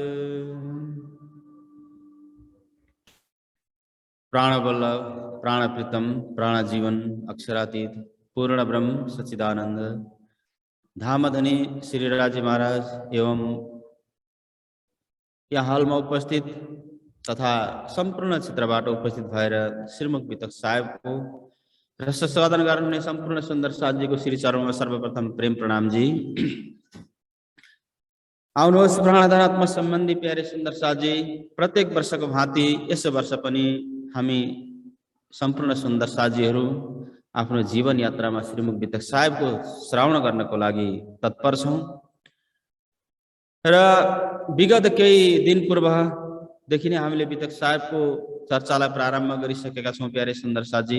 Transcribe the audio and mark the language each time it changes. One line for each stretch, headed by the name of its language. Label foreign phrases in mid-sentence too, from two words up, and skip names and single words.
Nepali: प्राण वल्लभ प्राण प्रीतम प्राण जीवन अक्षरातीत पूर्ण ब्रह्म सच्चिदानंद धामधनी श्री राजी महाराज एवं यहाँ हालमा उपस्थित तथा संपूर्ण क्षेत्रबाट उपस्थित भएर श्रीमुख वितक साहेबको र संशोधन गर्नुहुने सम्पूर्ण सुन्दर साथीको श्री चरणमा सर्वप्रथम प्रेम प्रणाम जी। आउनुहोस् प्राणधारात्मक सम्बन्धी प्यारे सुन्दर साथी, प्रत्येक वर्षको भाँति यस वर्ष पनि हामी सम्पूर्ण सुन्दर साथीहरू आफ्नो जीवन यात्रामा श्रीमुख वितक साहेबको श्रवण गर्नको लागि तत्पर छौं र विगत केही दिन पूर्वदेखि नै हामीले वितक साहेबको चर्चालाई प्रारम्भ गरिसकेका छौँ प्यारे सुन्दर साथी।